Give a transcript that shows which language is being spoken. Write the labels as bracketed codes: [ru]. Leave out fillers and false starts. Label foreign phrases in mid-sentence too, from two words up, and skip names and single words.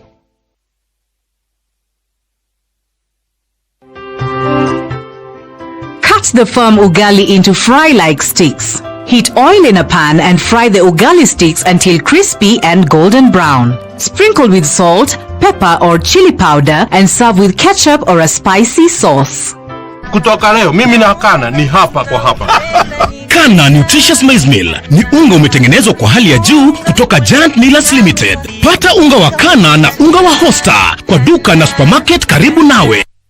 [en] Cut the firm ugali into fry-like sticks. Heat oil in a pan and fry the ugali sticks until crispy and golden brown. Sprinkle with salt, pepper or chili powder and serve with ketchup or a spicy sauce. [sw] Kutoka leo mimi na Kana ni hapa kwa hapa. Kana Nutritious Maize Meal ni unga umetengenezwa kwa hali ya juu kutoka Giant Millers Limited. Pata unga wa Kana na unga wa Hosta kwa duka na supermarket karibu nawe.